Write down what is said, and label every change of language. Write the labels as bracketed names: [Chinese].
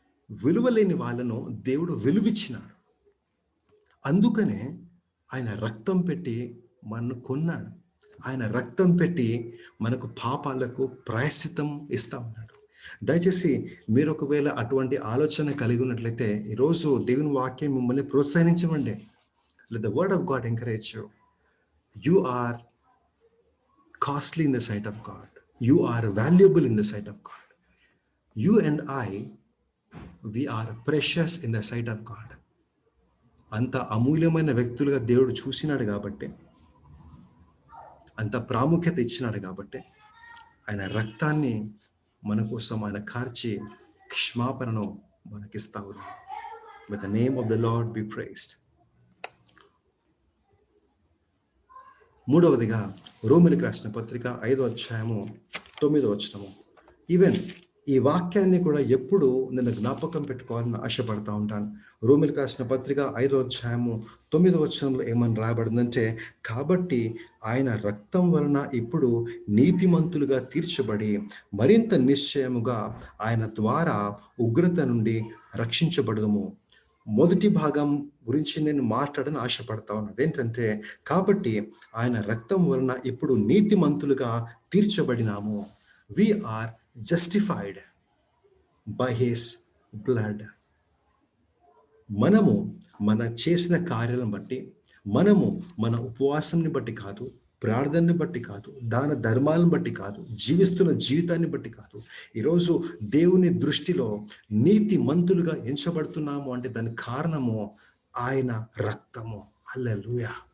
[Telugu] విలువ లేని వాళ్ళను దేవుడు విలువిచ్చినాడు. అందుకనే ఆయన రక్తం పెట్టి మనను కొన్నాడు. ఆయన రక్తం పెట్టి మనకు పాపాలకు ప్రాయశ్చిత్తం ఇస్తా ఉన్నాడు. దయచేసి మీరు ఒకవేళ అటువంటి ఆలోచన కలిగి ఉన్నట్లయితే ఈరోజు దేవుని వాక్యం మిమ్మల్ని ప్రోత్సహించమండి. [English] Let the word of God encourage you. You are costly in the sight of God. You are valuable in the sight of God. You and I, we are precious in the sight of God. [Telugu] అంత అమూల్యమైన వ్యక్తులుగా దేవుడు చూసినాడు కాబట్టి, అంత ప్రాముఖ్యత ఇచ్చినాడు కాబట్టి ఆయన రక్తాన్ని మన కోసం ఆయన కార్చి క్షమాపణను మనకిస్తా ఉన్నాడు. [English] May the name of the Lord be praised. [Telugu] మూడవదిగా రోమీయులకు రాసిన పత్రిక 5 అధ్యాయము 9 ఈవెన్ ఈ వాక్యాన్ని కూడా ఎప్పుడు నేను జ్ఞాపకం పెట్టుకోవాలని ఆశపడతా ఉంటాను. రోమీయులకు రాసిన పత్రిక 5 అధ్యాయము 9 ఏమని రాయబడిందంటే, కాబట్టి ఆయన రక్తం వలన ఇప్పుడు నీతిమంతులుగా తీర్చబడి మరింత నిశ్చయముగా ఆయన ద్వారా ఉగ్రత నుండి రక్షించబడదుము. మొదటి భాగం గురించి నేను మాట్లాడని ఆశపడతా ఉన్నాను. అదేంటంటే, కాబట్టి ఆయన రక్తం వలన ఇప్పుడు నీతిమంతులుగా తీర్చబడినాము. [English] We are justified by his blood. [Telugu] మనము మన చేసిన కార్యాలను బట్టి, మనము మన ఉపవాసాన్ని బట్టి కాదు, ప్రార్థనని బట్టి కాదు, దాన ధర్మాలను బట్టి కాదు, జీవిస్తున్న జీవితాన్ని బట్టి కాదు, ఈరోజు దేవుని దృష్టిలో నీతి మంతులుగా ఎంచబడుతున్నాము అంటే దానికి కారణము ఆయన రక్తము. హల్లెలూయా.